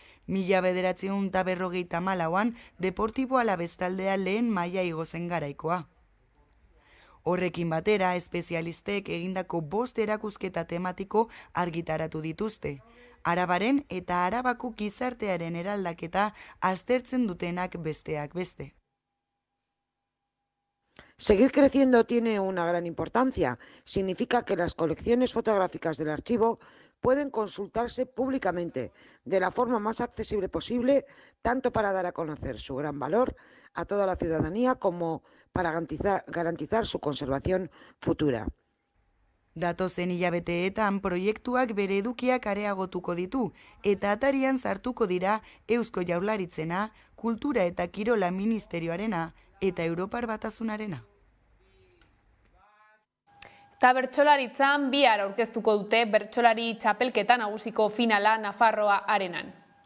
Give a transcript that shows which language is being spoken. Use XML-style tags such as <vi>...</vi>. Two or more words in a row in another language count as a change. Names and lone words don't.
<eu>1954an Deportibo Alabestaldea lehen maila igo zen garaikoa. Horrekin batera, espezialistek egindako 5 erakusketa tematiko argitaratu dituzte. Arabaren eta Arabako gizartearen eraldaketa aztertzen dutenak besteak beste.</eu> <es>Seguir creciendo tiene una gran importancia. Significa que las colecciones fotográficas del archivo pueden consultarse públicamente de la forma más accesible posible, tanto para dar a conocer su gran valor a toda la ciudadanía como para garantizar su conservación futura.</es> <eu>Datozen hilabeteetan proiektuak bere edukiak areagotuko ditu eta atarian sartuko dira Eusko Jaurlaritzena, Kultura eta Kirola Ministerioarena eta Europar Batasunarena. Eta bertsolaritzan bihar aurkeztuko dute bertsolari txapelketa nagusiko finala Nafarroa Arenan.</eu>